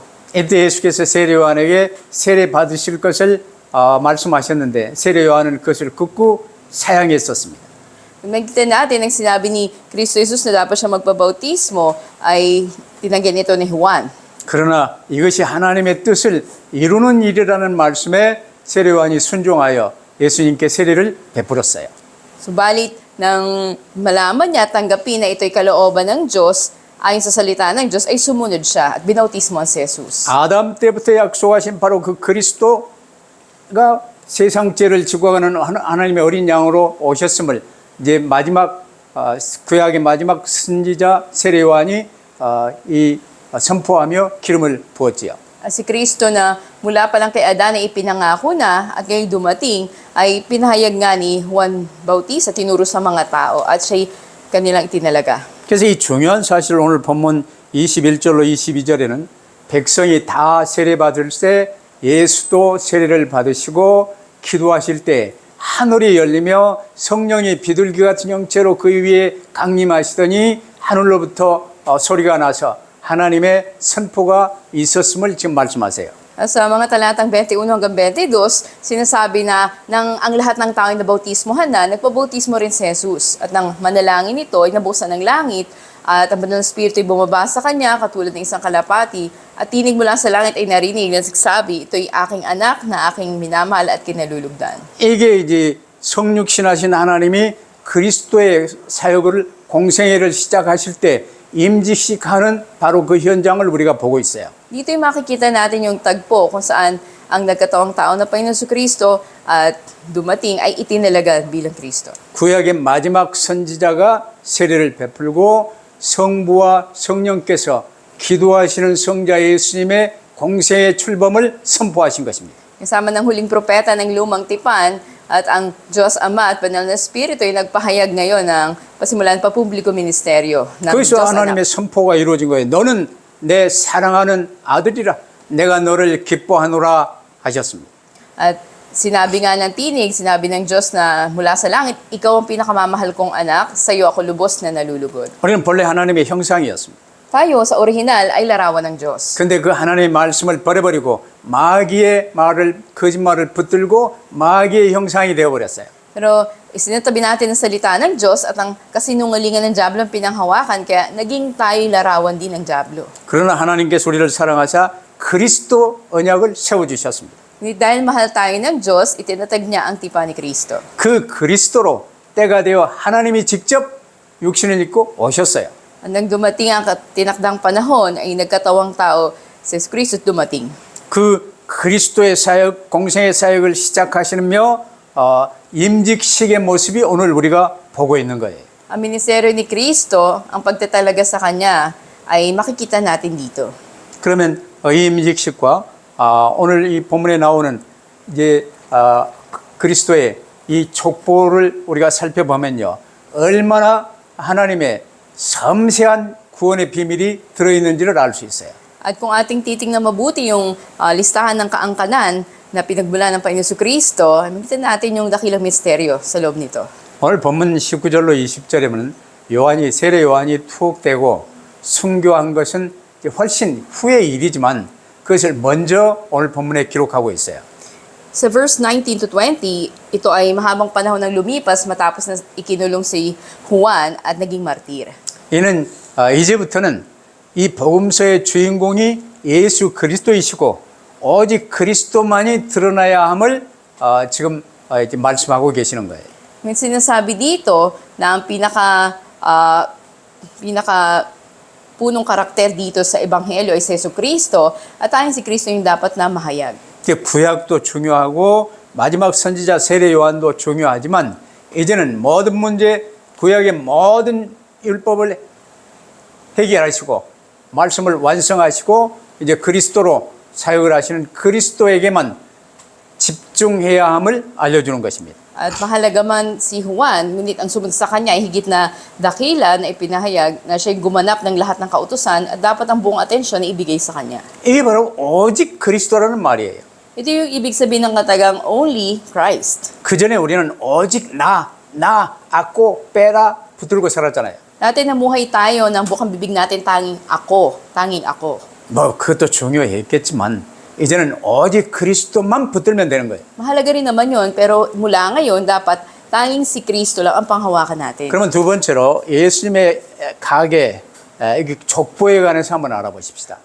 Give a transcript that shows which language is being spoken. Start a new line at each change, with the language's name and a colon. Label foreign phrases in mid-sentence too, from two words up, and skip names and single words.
Korean: 이때 예수께서 세례 요한에게 세례 받으실 것을 말씀하셨는데 세례 요한은 그것을 극구 사양했었습니다.
Filipino: Nakita natin ang sinabi ni Kristo Jesus na dapat siya magpabautismo ay tinanggihan ito ni Juan.
Korean: 그러나 이것이 하나님의 뜻을 이루는 일이라는 말씀에 세례 요한이 순종하여 예수님께 세례를 베풀었어요.
Filipino: Subalit, nang malaman niya at tanggapin na ito'y kalooban ng Diyos, ayon sa salita ng Diyos, ay sumunod siya at binautismo si Jesus.
Korean: 아담 때부터 약속하신 바로 그 그리스도가 세상 죄를 지고 가는 하나님의 어린 양으로 오셨음을 이제 마지막 구약의 마지막 선지자 세례 요한이 이 선포하며 기름을 부었지요.
Filipino: Si Kristo na mula pa lang kay Adan ay ipinangako na at ngayon dumating ay pinahayag nga ni Juan Bautista, tinuro sa mga tao at siya'y kanilang itinalaga.
Korean: 그래서 이 중요한 사실을 오늘 본문 21절로 22절에는 백성이 다 세례받을 때 예수도 세례를 받으시고 기도하실 때 하늘이 열리며 성령이 비둘기 같은 형체로 그 위에 강림하시더니 하늘로부터 소리가 나서 하나님의 선포가 있었음을 지금 말씀하세요.
Filipino: Sa mga talatang 21 hanggang 22, sinasabi na ang lahat ng tao ay nabautismohan na, nagpabautismo rin si Jesus. At nang manalangin ito, ay nabusan ng langit, at ang banal na Espiritu ay bumaba sa kanya, katulad ng isang kalapati, at tinig mula sa langit ay narinig na nagsasabi, ito'y aking anak na aking minamahal at kinalulugdan.
Korean: 이게 이제 성육신하신 하나님이 그리스도의 사역을 공생애를 시작하실 때 임직식하는 바로 그 현장을 우리가 보고 있어요.
Filipino: Dito yung makikita natin yung tagpo kung saan ang nagkatawang tao na Panginoon Kristo at dumating ay itinalaga bilang Kristo.
Korean: 구약의 마지막 선지자가 세례를 베풀고 성부와 성령께서 기도하시는 성자 예수님의 공생의 출범을 선포하신 것입니다.
Filipino: Kasama ng huling propeta ng lumang tipan at ang Diyos Ama at Banal na Espiritu ay nagpahayag ngayon ng pasimulan pa publiko ministeryo ng
Korean: 거기서
Filipino: Diyos
Korean: 하나님의
Filipino: Anak.
Korean: 선포가 이루어진 거예요. 너는 내 사랑하는 아들이라 내가 너를 기뻐하노라 하셨습니다.
Filipino: At sinabi nga ng tinig, sinabi ng Diyos na mula sa langit, ikaw ang pinakamamahal kong anak, sa iyo ako lubos na nalulugod.
Korean: 우리는 본래 하나님의 형상이었습니다.
Filipino: Tayo sa orihinal ay larawan ng Diyos.
Korean: 근데 그 하나님의 말씀을 버려버리고 마귀의 말을 거짓말을 붙들고 마귀의 형상이 되어버렸어요.
Filipino: Pero isinatabi natin ang salita ng Diyos at ang kasinungalingan ng Diablo ang pinanghawakan, kaya naging tayo larawan din ng Diablo.
Korean: 그러나 하나님께서 우리를 사랑하사 그리스도 언약을 세워주셨습니다.
Filipino: Ngunit dahil mahal tayo ng Diyos, itinatag niya ang tipan ni Kristo.
Korean: 그 그리스도로 때가 되어 하나님이 직접 육신을 입고 오셨어요.
Filipino: Nang dumating ang tinakdang panahon, ay nagkatawang tao si Kristo at dumating.
Korean: 그 그리스도의 사역, 공생의 사역을 시작하시며 임직식의 모습이 오늘 우리가 보고 있는 거예요.
Filipino: Ang ministeryo ni Kristo, ang pagtatalaga sa Kanya, ay makikita natin dito.
Korean: 그러면 이 임직식과 오늘 이 본문에 나오는 이제 그리스도의 이 족보를 우리가 살펴보면요, 얼마나 하나님의 섬세한 구원의 비밀이 들어있는지를 알 수 있어요.
Filipino: At kung ating titingnan mabuti yung listahan ng kaangkanan na pinagmula ng Panginoon Kristo, makikita natin yung dakilang misteryo sa loob nito.
Korean: 오늘 본문 19절로 20절에 보면 세례 요한이 투옥되고 순교한 것은 이제 훨씬 후의 일이지만 그것을 먼저 오늘 본문에 기록하고 있어요.
Filipino: Sa
English: verse 19 to 20,
Filipino: ito ay mahabang panahon ng lumipas matapos na ikinulong si Juan at naging martir.
Korean: 이는 이제부터는 이 복음서의 주인공이 예수 그리스도이시고 오직 그리스도만이 드러나야 함을 지금 이제 말씀하고 계시는 거예요.
Filipino: May sinasabi dito na ang pinaka punong karakter dito sa Ebanghelyo ay si Yesu Kristo at tayong si Kristo yung dapat na mahayag.
Korean: 구약도 중요하고 마지막 선지자 세례 요한도 중요하지만 이제는 모든 문제, 구약의 모든 율법을 해결하시고 말씀을 완성하시고 이제 그리스도로 사역을 하시는 그리스도에게만 집중해야 함을 알려주는 것입니다.
Filipino: At mahalaga man si Juan, ngunit ang sumunod sa kanya ay higit na dakila na ipinahayag na siya'y gumanap ng lahat ng kautusan at dapat ang buong atensyon na ibigay sa kanya.
Korean: 이게 바로 오직 그리스도라는 말이에요.
Filipino: Ito yung ibig sabihin ng katagang
English: only Christ.
Korean: 그 전에 우리는 오직 나, 악고, 빼라 붙들고 살았잖아요.
Filipino: Dati namuhay tayo ng bukang bibig natin tanging ako.
Korean: 뭐 그것도 중요했겠지만 이제는 오직 그리스도만 붙들면 되는 거예요.
Filipino: Mahalaga rin naman yun, pero mula ngayon, dapat tanging si Kristo lang ang panghawakan natin.
Korean: 그러면 두 번째로 예수님의 가게, 족보에 관해서 한번 알아보십시다.